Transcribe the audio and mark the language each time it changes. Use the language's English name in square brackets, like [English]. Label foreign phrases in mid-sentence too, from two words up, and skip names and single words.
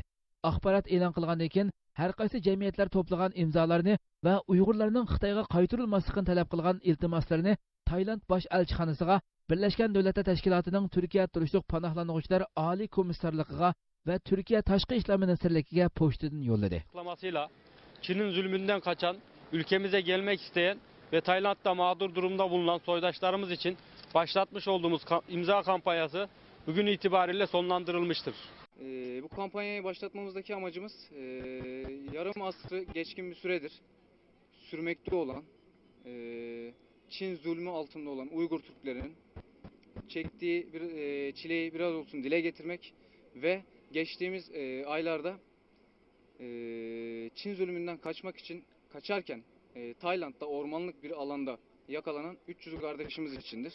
[Uyghur] Axborot e'lon qilgandan keyin har qaysi jamiyatlar to'plagan imzolarni va Uyg'urlarning Xitoyga qaytarilmasligini talab qilgan iltimoslarini Tayland bosh elchixonasiga Birleşken Devletler Teşkilatı'nın Türkiye turuşluq panohlanğuchilar oliy komissarligiga ve Türkiye Tashqi ishlar ministrligiga pochtadan yo'lladi. [Turkish] Açıklamasıyla Çin'in zulmünden kaçan, ülkemize gelmek isteyen ve Tayland'da mağdur durumda bulunan soydaşlarımız için başlatmış olduğumuz imza kampanyası bugün itibariyle sonlandırılmıştır. Bu kampanyayı başlatmamızdaki amacımız yarım asrı geçkin bir süredir sürmekte olan Çin zulmü altında olan Uygur Türklerinin çektiği bir çileyi biraz olsun dile getirmek ve geçtiğimiz aylarda Çin zulmünden kaçarken Tayland'da ormanlık bir alanda yakalanan 300 kardeşimiz içindir.